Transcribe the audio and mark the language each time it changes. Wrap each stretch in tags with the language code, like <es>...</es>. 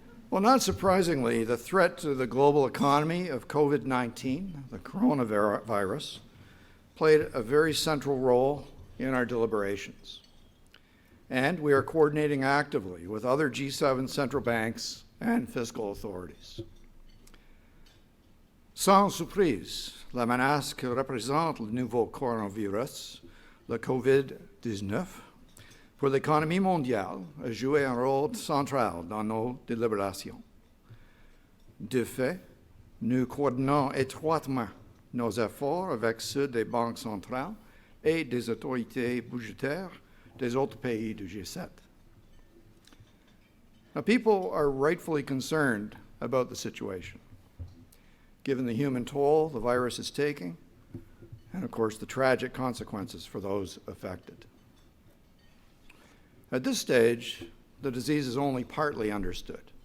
<en>Well, not surprisingly, the threat to the global economy of COVID-19, the coronavirus, played a very central role in our deliberations. And we are coordinating actively with other G7 central banks and fiscal authorities.</en> <fr>Sans surprise, la menace que représente le nouveau coronavirus, le COVID-19, pour l'économie mondiale a joué un rôle central dans nos délibérations. De fait, nous coordonnons étroitement nos efforts avec ceux des banques centrales et des autorités budgétaires des autres pays du G7.</fr> <en>Now, people are rightfully concerned about the situation, given the human toll the virus is taking, and of course the tragic consequences for those affected. At this stage, the disease is only partly understood.</en>